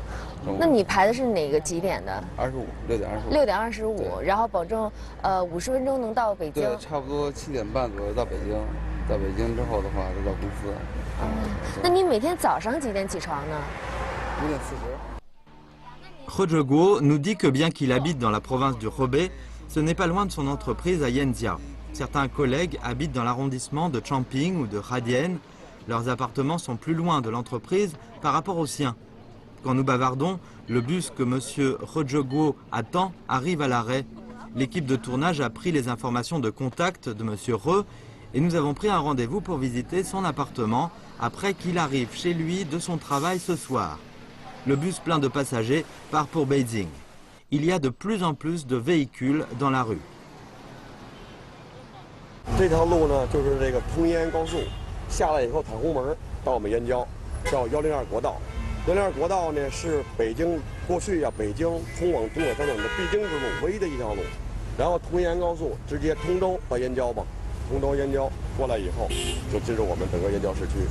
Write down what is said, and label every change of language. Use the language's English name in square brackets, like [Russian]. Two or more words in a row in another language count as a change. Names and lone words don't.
[Chinese] 那你排的是哪个几点的？6点25，然后保证50分钟能到北京。对，差不多7点半左右到北京。到北京之后的话，就到公司。那你每天早上几点起床呢？5点40。 [French] Rojoguo nous dit que bien qu'il habite dans la province du Hebei, ce n'est pas loin de son entreprise à Yanjiao. Certains collègues habitent dans l'arrondissement de Changping ou de Hadian. Leurs appartements sont plus loin de l'entreprise par rapport aux siens. Quand nous bavardons, le bus que M. Rojoguo attend arrive à l'arrêt. L'équipe de tournage a pris les informations de contact de M. Re et nous avons pris un rendez-vous pour visiter son appartement après qu'il arrive chez lui de son travail ce soir. Le bus plein de passagers part pour Beijing. Il y a de plus en plus de véhicules dans la rue. [Chinese] 这条路呢，就是这个通燕高速，下来以后彩虹门到我们燕郊，叫102国道。102国道呢是北京过去北京通往东北方向的必经之路，唯一的一条路。然后通燕高速直接通州到燕郊吧，通州燕郊过来以后就进入我们整个燕郊市区。